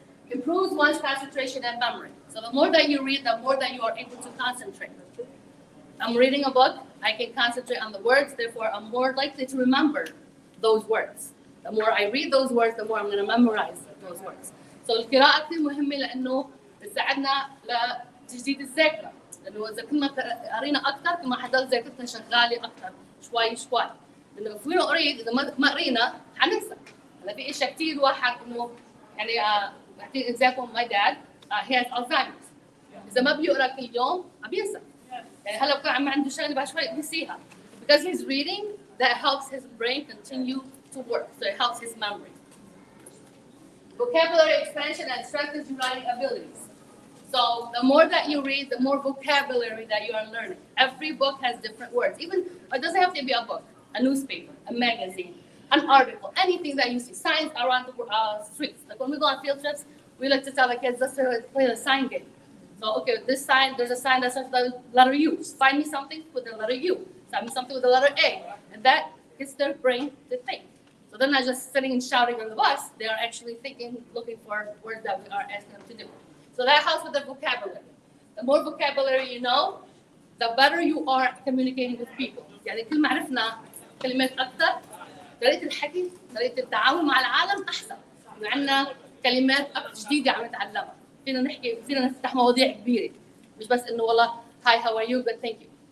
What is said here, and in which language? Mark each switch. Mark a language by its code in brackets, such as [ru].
[en] Improves one's concentration and memory. So the more that you read, the more that you are able to concentrate. I'm reading a book, I can concentrate on the words, therefore I'm more likely to remember those words. The more I read those words, the more I'm going to memorize those words. [ar] So القراءة كثير مهمة لأنه بتساعدنا لتجديد الذاكرة. لأنه إذا كنا قرينا أكثر كل ما حضل ذاكرتنا شغالة أكثر شوي. لأنه [en] if we don't read [ar] إذا ما قرينا حننسى. هلا في أشياء كثير واحد إنه يعني بعطيك [en] example my dad he has Alzheimer's. [ar] إذا ما بيقرأ كل يوم عم ينسى. يعني هلا بكون عم عنده شغلة بعد شوي بينسيها. [en] Because he's reading, that helps his brain continue to work. So it helps his memory. Vocabulary expansion and strengthens your writing abilities. So the more that you read, the more vocabulary that you are learning. Every book has different words. Even it doesn't have to be a book, a newspaper, a magazine, an article, anything that you see. Signs around the streets. Like when we go on field trips, we like to tell the kids, let's play a sign game. So okay, this sign, there's a sign that says the letter U. Find me something with the letter U. Find me something with the letter A. And that gets their brain to think. So they're not just sitting and shouting on the bus, they are actually thinking, looking for words that we are asking them to do. So that helps with the vocabulary. The more vocabulary you know, the better you are at communicating with people. [ar] يعني كل ما عرفنا كلمات أكثر، طريقة الحكي، طريقة التعامل مع العالم أحسن. عندنا كلمات جديدة عم نتعلمها. فينا نحكي، فينا نفتح مواضيع كبيرة. مش بس إنه والله [en] hi how are you good thank you.